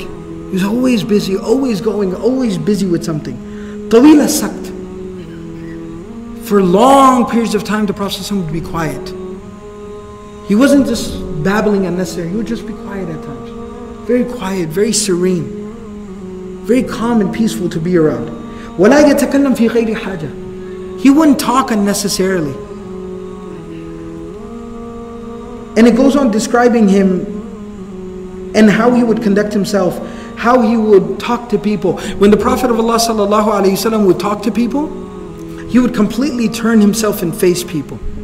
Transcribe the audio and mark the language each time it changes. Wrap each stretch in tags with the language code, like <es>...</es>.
<en>He was always busy, always going, always busy with something.</en> <ar>طَوِيلَ السَّكْتِ.</ar> <en>For long periods of time, the Prophet ﷺ would be quiet. He wasn't just babbling unnecessary. He would just be quiet at times. Very quiet, very serene, very calm and peaceful to be around.</en> <ar>وَلَا يَتَكَلَّمْ فِي غَيْرِ حَاجَةٍ.</ar> <en>He wouldn't talk unnecessarily. And it goes on describing him and how he would conduct himself, how he would talk to people. When the Prophet of Allah sallallahu alaihi wasallam would talk to people, he would completely turn himself and face people.</en>